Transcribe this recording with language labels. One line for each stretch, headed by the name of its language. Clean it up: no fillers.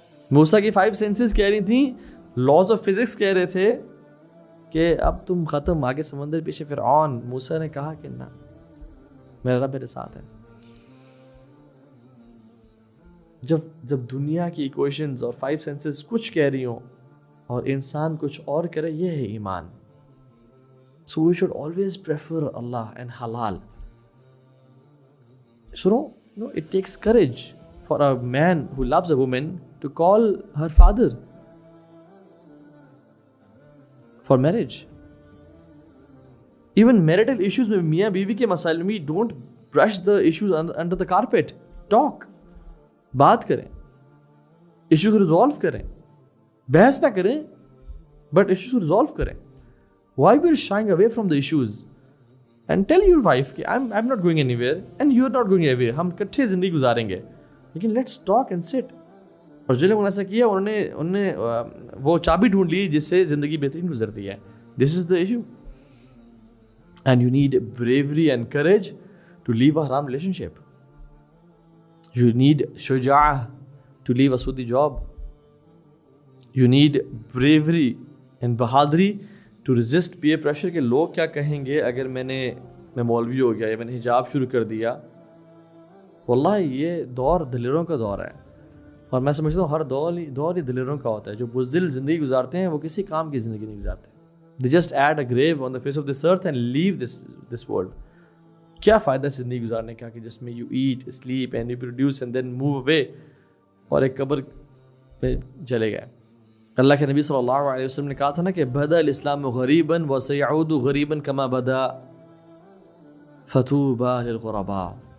Urdu: موسیٰ کی 5 سینسز کہہ رہی تھیں، لاز آف فزکس کہہ رہے تھے کہ اب تم ختم، آگے سمندر پیچھے فرعون. موسیٰ نے کہا کہ نہ، میرا رب میرے ساتھ ہے. جب دنیا کی ایکویشنز اور 5 سینسز کچھ کہہ رہی ہوں اور انسان کچھ اور کرے، یہ ہے ایمان.
English: So we should always prefer Allah and halal. So no, it takes courage for a man who loves a woman to call her father for marriage. Even marital issues
Urdu: میں میاں بیوی کے مسائل میں
English: don't brush the issues under the carpet. Talk.
Urdu: بات کریں، issue کو resolve کریں، بحث نہ کریں بٹ ایشو کو ریزالو کریں.
English: Why we are shying away from the issues? And tell your wife کہ I'm not going anywhere and you're not going anywhere.
Urdu: ہم کٹھے زندگی گزاریں گے، لیکن
English: let's talk and sit.
Urdu: اور جن لوگوں نے ایسا کیا انہوں نے وہ چابی ڈھونڈ لی جس سے زندگی بہترین گزرتی ہے.
English: This is the issue. And you need bravery and courage to leave a haram relationship. You need shuja'ah to leave a sudi job. You need bravery and bahadri to resist peer pressure
Urdu: کہ لوگ کیا کہیں گے اگر میں مولوی ہو گیا یا میں نے حجاب شروع کر دیا. واللہ یہ دور دلیروں کا دور ہے، اور میں سمجھتا ہوں ہر دور ہی دلیروں کا ہوتا ہے. جو بزدل زندگی گزارتے ہیں وہ کسی کام کی زندگی نہیں گزارتے.
English: They just add a grave on the face of this earth and leave this world.
Urdu: کیا فائدہ زندگی گزارنے کا کہ جس میں
English: you eat, sleep and reproduce and then move away
Urdu: اور ایک قبر پہ چلے گئے. اللہ کے نبی صلی اللہ علیہ وسلم نے کہا تھا نا کہ
Arabic: بدا الاسلام غریبا وسيعود غریبا كما بدا فطوبى للغرباء.